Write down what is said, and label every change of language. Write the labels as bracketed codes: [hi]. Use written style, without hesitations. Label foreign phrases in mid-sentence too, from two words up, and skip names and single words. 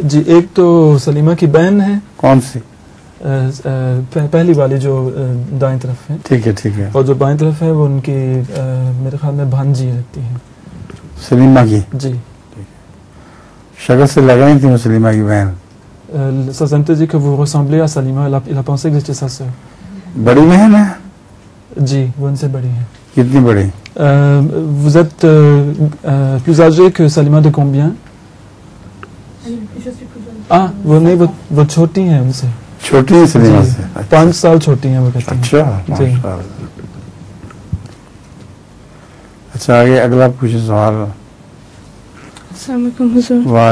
[ur] جی ایک تو سلیمہ کی بہن ہے. کون سی؟ پہلی والی جو دائیں طرف ہے. ٹھیک ہے ٹھیک ہے. اور جو بائیں طرف ہے وہ ان کی میرے خیال میں بھانجی لگتی ہیں. سلیمہ کی؟ جی. شکل سے لگ رہی تھی وہ سلیمہ کی بہن. [fr] Ça sentait dire que vous ressemblez à Salima. Il a pensé que j'étais sa sœur. [ur] بڑی بہن ہے؟ جی وہ ان سے بڑی ہے. کتنی بڑی؟ [fr] Vous êtes plus âgé que Salima de combien? [ur] Ah, وہ نہیں وہ چھوٹی ہیں ان سے. چھوٹی ہیں سلیمہ سے؟ 5 سال چھوٹی ہیں وہ کہتی ہیں. اچھا. اچھا آگے اگلا پوچھے سوال. السلام علیکم حضور.